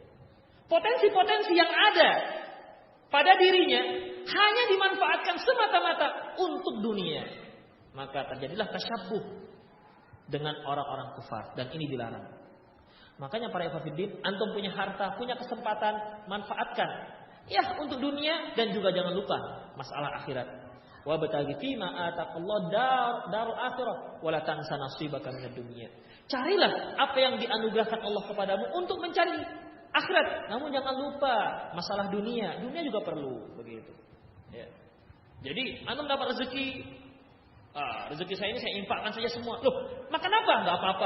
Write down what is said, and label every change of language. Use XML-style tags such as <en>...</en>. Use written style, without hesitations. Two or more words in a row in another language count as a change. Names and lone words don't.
<id>Potensi-potensi yang ada pada dirinya hanya dimanfaatkan semata-mata untuk dunia. Maka terjadilah tasyabuh dengan orang-orang kufar. Dan ini dilarang. Makanya para ikhwatiddin, antum punya harta, punya kesempatan, manfaatkan. Ya, untuk dunia dan juga jangan lupa masalah akhirat.</id> <ar>وابتغ فيما آتاك الله الدار الآخرة ولا تنس نصيبك من الدنيا.</ar> <id>Carilah apa yang dianugerahkan Allah kepadamu untuk mencari akhirat. Namun jangan lupa masalah dunia. Dunia juga perlu, begitu. Ya. Jadi antum dapat rezeki, rezeki saya ini saya infakkan saja semua. Loh, makan apa? Enggak apa-apa.</id>